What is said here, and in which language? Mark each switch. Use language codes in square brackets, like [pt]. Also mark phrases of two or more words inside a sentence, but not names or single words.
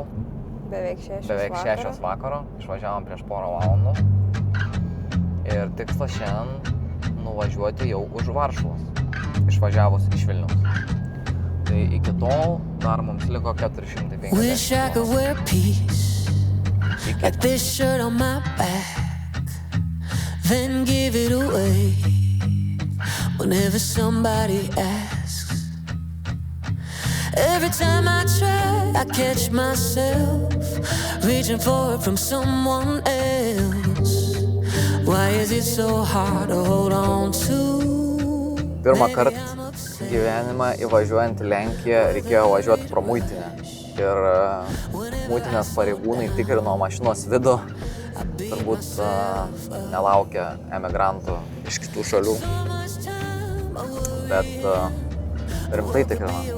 [lt] Beveik 6 vakaro. Išvažiavom prieš porą valandų. Ir tikslas šiandien nuvažiuoti jau už Varšuvos, išvažiavus iš Vilniaus. Tai iki tol dar mums liko 450 km. [en] Like this shirt on my back, then give it away whenever somebody asks. Every time I try, I catch myself reaching for it from someone else. Why is it so hard to hold on to? [lt] Pirmą kartą gyvenimą įvažiuojant į Lenkiją reikėjo važiuoti pro muitinę. Ir muitinės pareigūnai tikrino mašinos vidų, turbūt nelaukia emigrantų iš kitų šalių, bet rimtai tikrino.